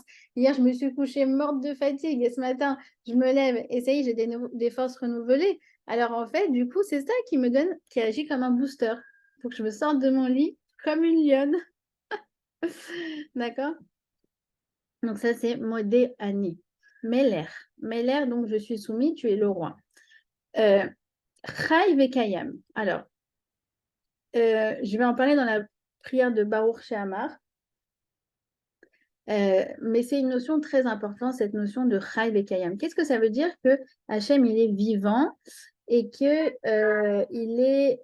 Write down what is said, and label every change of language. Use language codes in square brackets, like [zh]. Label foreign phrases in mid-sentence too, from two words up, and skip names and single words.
[fr] Hier, je me suis couchée morte de fatigue et ce matin, je me lève et ça y est, j'ai des forces renouvelées. Alors en fait, du coup, c'est ça qui agit comme un booster. Il faut que je me sorte de mon lit comme une lionne. D'accord? Donc ça, c'est [he] מודה אני. [fr] Meler. Meler, donc je suis soumis, tu es le roi. [he] חי וקיים. [fr] Alors, je vais en parler dans la prière de Baruch Shehamar. Mais c'est une notion très importante, cette notion de [he] חי וקיים. [fr] Qu'est-ce que ça veut dire que Hachem, il est vivant et que il est...